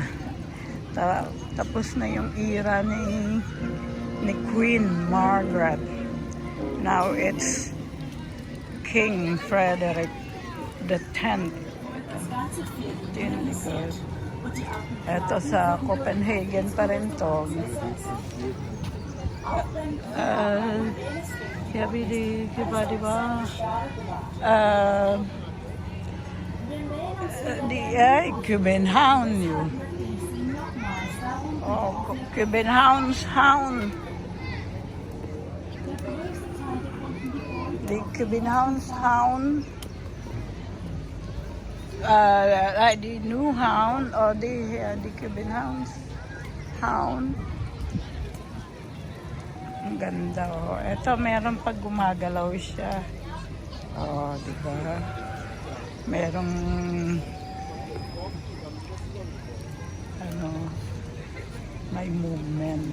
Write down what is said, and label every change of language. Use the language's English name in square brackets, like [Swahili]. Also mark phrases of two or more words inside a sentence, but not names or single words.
[Filipino] Tapos na yung era ni Queen Margaret. [English] Now it's King Frederick the 10th. [Filipino] Ito sa Copenhagen pa rin to. [Danish] Jeg ved det ikke, hvad det var. Det er i København jo. Og Københavns Havn. Det er Københavns Havn. Nej, det er Nyhavn, og det her, det er Københavns Havn. [Filipino] Ang ganda, oh. Ito, meron pag gumagalaw siya. Oh, di ba? Merong may movement.